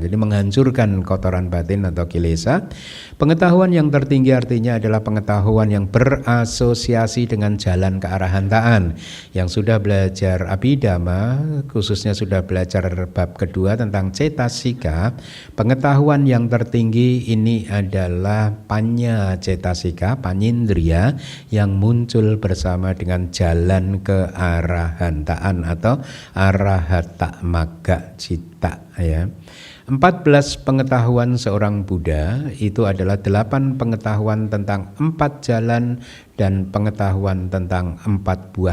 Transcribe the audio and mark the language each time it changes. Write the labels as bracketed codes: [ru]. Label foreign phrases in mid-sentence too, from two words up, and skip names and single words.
[id] Jadi menghancurkan kotoran batin atau kilesa. Pengetahuan yang tertinggi artinya adalah pengetahuan yang berasosiasi dengan jalan kearahantaan. Yang sudah belajar Abhidhamma, khususnya sudah belajar bab kedua tentang cetasika, pengetahuan yang tertinggi ini ini adalah [pi] panya cetasika, panyindria [id] yang muncul bersama dengan jalan ke arahantaan atau [pi] arahata magga citta [id] ya. 14 pengetahuan seorang Buddha itu adalah 8 pengetahuan tentang 4 jalan dan pengetahuan tentang 4 buah.